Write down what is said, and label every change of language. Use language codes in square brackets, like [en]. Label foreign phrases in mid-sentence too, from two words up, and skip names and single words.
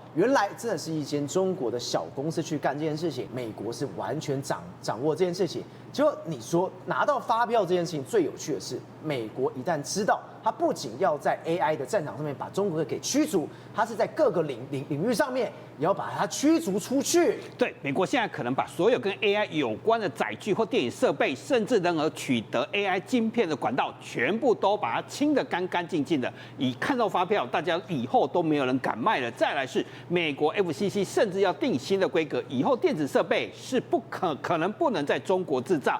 [zh] 原來真的是一間中國的小公司去幹這件事情，美國是完全掌握這件事情。結果你說拿到發票這件事情，最有趣的是，美國一旦知道，它不僅要在 AI 的戰場上面把中國給驅逐，它是在各個領域上面也要把它驅逐出去。對，美國現在可能把所有跟 AI 有關的載具或電影設備，甚至任何取得 AI 晶片的管道，全部都把它清得乾乾淨淨的。一看到發票，大家以後都沒有人敢賣了。再來是美國 FCC 甚至要定新的規格，以後電子設備是可能不能在中國制造。